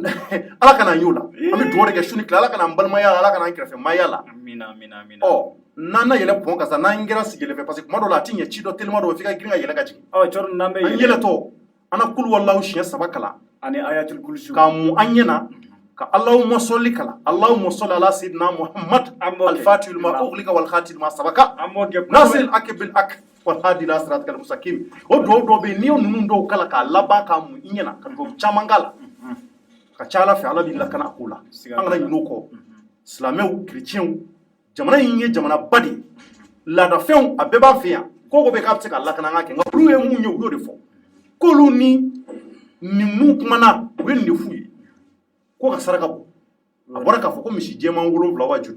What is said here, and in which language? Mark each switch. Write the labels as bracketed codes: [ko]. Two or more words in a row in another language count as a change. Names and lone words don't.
[bm] Ala ka n'an y'o la an bɛ dugawu de kɛ su ni tile Ala ka n'an balimaya la Ala ka n'an kɛrɛfɛmaya la amina n'an na yɛlɛ pɔn kan sa n'an kɛra sigi yɛlɛfɛ [fr] parce que [bm] kuma dɔw la a ti ɲɛ ci dɔ telima dɔ f'i ka girin ka yɛlɛ ka jigin n'an bɛ an yɛlɛtɔ an na [ar] قل هو الله [bm] siɲɛ 3 kalan ani ayatul kursi k'a mun an ɲɛna ka [ar] اللهم صل [bm] kalan [ar] اللهم صل على سيدنا محمد الفاتح لما أغلق والخاتم لما سبق ناصر الحق بالحق والهادي إلى صراطك المستقيم [bm] o dɔw bɛ yen n'i ye ninnu dɔw kala k'a laban k'a mun i ɲɛna ka dugawu caman k'a la ka ca Ala fɛ Ala b'i lakana a ko la an kana ɲinɛ o kɔ silamɛw chrétiens jamana in ye jamana ba de ye laadafɛnw a bɛɛ b'an fɛ yan ko bɛ k'a bɛ se ka lakana an ka kɛ nka olu ye mun ye u y'o de fɔ k'olu ni ninnu kumana u ye nin de f'u ye ko ka saraka bɔ a bɔra k'a fɔ ko misi jɛman 7 wa joli